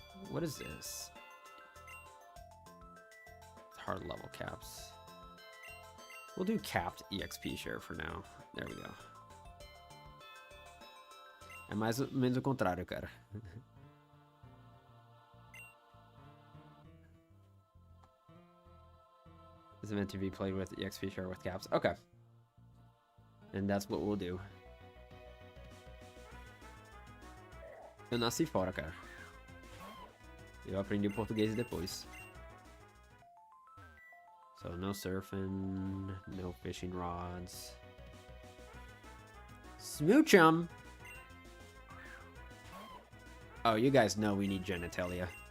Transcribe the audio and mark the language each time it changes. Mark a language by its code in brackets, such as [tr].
[en] What is this? Hard level caps. We'll do capped EXP share for now. There we go. [pt] É mais ou menos o contrário, cara. [en] Is meant to be played with EXP share with caps. Okay. And that's what we'll do. [pt] Eu nasci fora, cara. Eu aprendi português depois. [en] So no surfing, no fishing rods. Smooch 'em! Oh, you guys know we need genitalia.